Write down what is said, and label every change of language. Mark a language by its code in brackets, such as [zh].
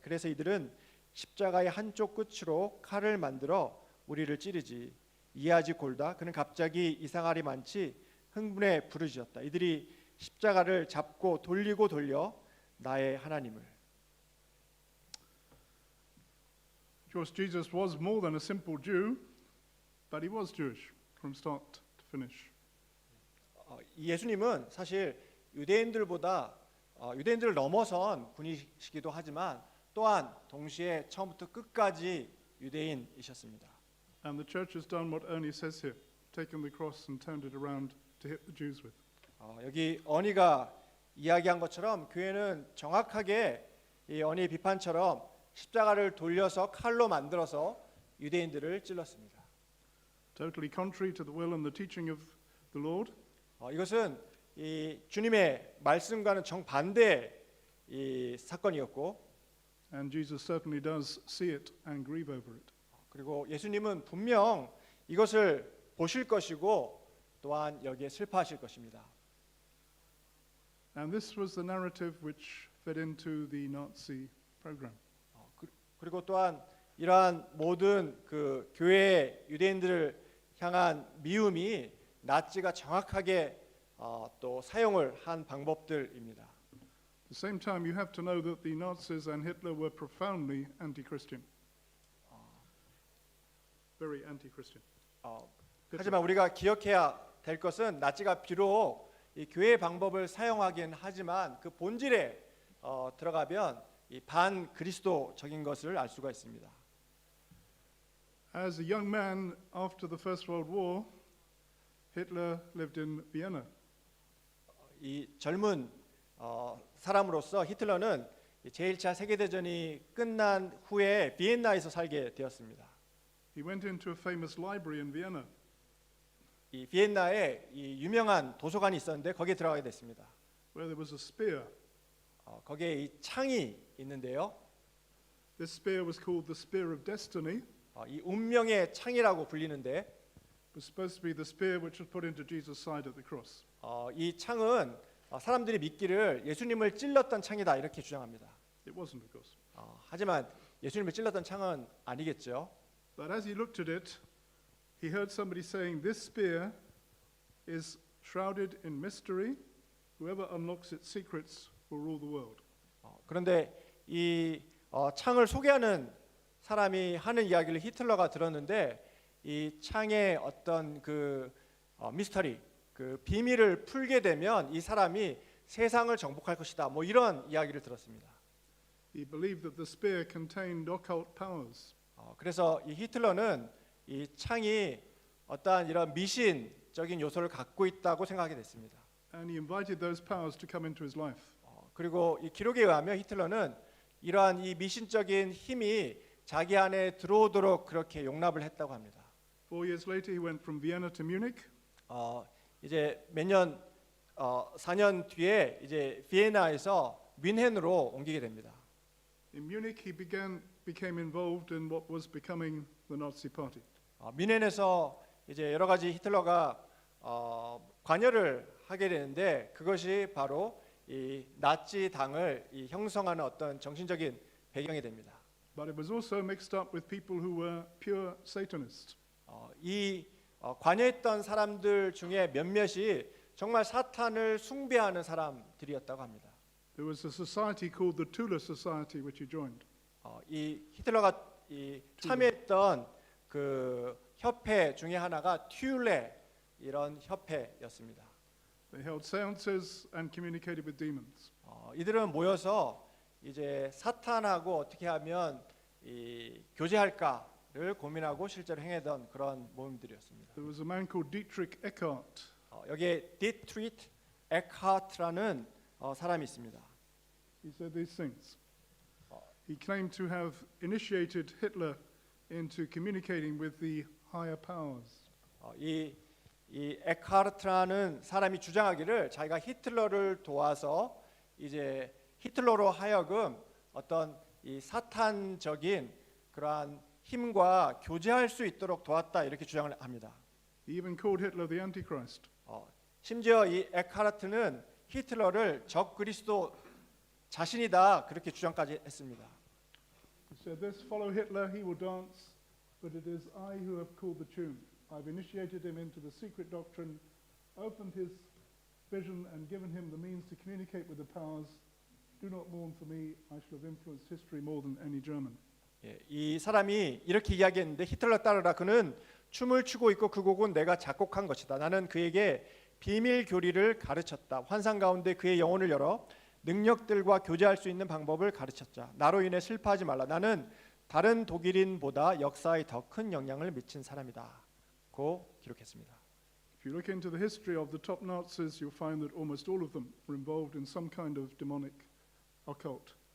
[ko] 그래서 이들은 십자가의 한쪽 끝으로 칼을 만들어 우리를 찌르지. 이해하지 골다. 그는 갑자기 이상하리 많지 흥분에 부르짖었다. 이들이 십자가를 잡고 돌리고 돌려 나의 하나님을. [en] Of course, Jesus was more than a simple Jew, but he was Jewish from start to finish. [ko] 예수님은 사실 유대인들보다 유대인들을 넘어선 분이시기도 하지만 또한 동시에 처음부터 끝까지 유대인이셨습니다. [en] And the church has done what Ernie says here, taken the cross and turned it around to hit the Jews with. [ko] 여기 어니가 이야기한 것처럼 교회는 정확하게 이 어니의 비판처럼 십자가를 돌려서 칼로 만들어서 유대인들을 찔렀습니다. [en] Totally contrary to the will and the teaching of the Lord. [ko] 이것은 이 주님의 말씀과는 정반대의 이 사건이었고, [en] And Jesus certainly does see it and grieve over it. [ko] 그리고 예수님은 분명 이것을 보실 것이고 또한 여기에 슬퍼하실 것입니다. [en] And this was the narrative which fed into the Nazi program. [ko] 그리고 또한 이러한 모든 그 교회의 유대인들을 향한 미움이 나치가 정확하게 또 사용을 한 방법들입니다. [en] At the same time, you have to know that the Nazis and Hitler were profoundly anti-Christian. very anti-Christian. [ko] 하지만 우리가 기억해야 될 것은 나치가 비록 이 교회의 방법을 사용하긴 하지만 그 본질에 들어가면 이 반그리스도적인 것을 알 수가 있습니다. [en] As a young man after the First World War, Hitler lived in Vienna. [ko] 이 젊은 사람으로서 히틀러는 제1차 세계대전이 끝난 후에 비엔나에서 살게 되었습니다. [en] He went into a famous library in Vienna. [ko] 이 비엔나에 이 유명한 도서관이 있었는데 거기에 들어가게 됐습니다. [en] Where there was a spear. [ko] 거기에 이 창이 있는데요. [en] This spear was called the Spear of Destiny. [ko] 이 운명의 창이라고 불리는데 [en] It was supposed to be the spear which was put into Jesus' side at the cross. [ko] 이 창은 사람들이 믿기를 예수님을 찔렀던 창이다 이렇게 주장합니다. [en] It wasn't, of course. [ko] 하지만 예수님을 찔렀던 창은 아니겠죠. [en] But as he looked at it, he heard somebody saying, "This spear is shrouded in mystery. Whoever unlocks its secrets will rule the world." [ko] 그런데 이 창을 소개하는 사람이 하는 이야기를 히틀러가 들었는데 이 창의 어떤 그 미스터리, 그 비밀을 풀게 되면 이 사람이 세상을 정복할 것이다. 뭐 이런 이야기를 들었습니다. [en] He believed that the spear contained occult powers. [ko] 그래서 이 히틀러는 이 창이 어떠한 이런 미신적인 요소를 갖고 있다고 생각하게 됐습니다. [en] And he invited those powers to come into his life. [ko] 그리고 이 기록에 의하면 히틀러는 이러한 이 미신적인 힘이 자기 안에 들어오도록 그렇게 용납을 했다고 합니다. [en] 4 years later, he went from Vienna to Munich. [ko] 이제 몇 년, 4년 뒤에 이제 비엔나에서 뮌헨으로 옮기게 됩니다. [en] In Munich, he became involved in what was becoming the Nazi Party. [ko] 뮌헨에서 이제 여러 가지 히틀러가 관여를 하게 되는데 그것이 바로 이 나치 당을 이 형성하는 어떤 정신적인 배경이 됩니다. [en] But it was also mixed up with people who were pure Satanists. [ko] 이 관여했던 사람들 중에 몇몇이 정말 사탄을 숭배하는 사람들이었다고 합니다. [en] There was a society called the Tula Society, which he joined. [ko] 이 히틀러가 이 참여했던 그 협회 중에 하나가 튤레 이런 협회였습니다. [en] They held seances and communicated with demons. [ko] 이들은 모여서 이제 사탄하고 어떻게 하면 이 교제할까를 고민하고 실제로 행하던 그런 모임들이었습니다. [en] There was a man called Dietrich Eckart. [ko] 여기에 디트리트 에크하트라는 사람이 있습니다. [en] He said these things. He claimed to have initiated Hitler into communicating with the higher powers. [ko] 이 에크하트라는 사람이 주장하기를 자기가 히틀러를 도와서 이제 히틀러로 하여금 어떤 이 사탄적인 그러한 힘과 교제할 수 있도록 도왔다 이렇게 주장을 합니다. [en] He even called Hitler the Antichrist. [ko] 심지어 이 에크하트는 히틀러를 적 그리스도 자신이다 그렇게 주장까지 했습니다. [en] He said, "This follow Hitler, he will dance, but it is I who have called the tune. I've initiated him into the secret doctrine, opened his vision, and given him the means to communicate with the powers. Do not mourn for me. I shall have influenced history more than any German." [ko] 이 사람이 이렇게 이야기했는데 히틀러 따르라 그는 춤을 추고 있고 그 곡은 내가 작곡한 것이다. 나는 그에게 비밀 교리를 가르쳤다. 환상 가운데 그의 영혼을 열어 능력들과 교제할 수 있는 방법을 가르쳤자. 나로 인해 슬퍼하지 말라. 나는 다른 독일인보다 역사에 더 큰 영향을 미친 사람이다. 고 기록했습니다. [en] If you look into the history of the top Nazis, you'll find that almost all of them were involved in some kind of demonic occult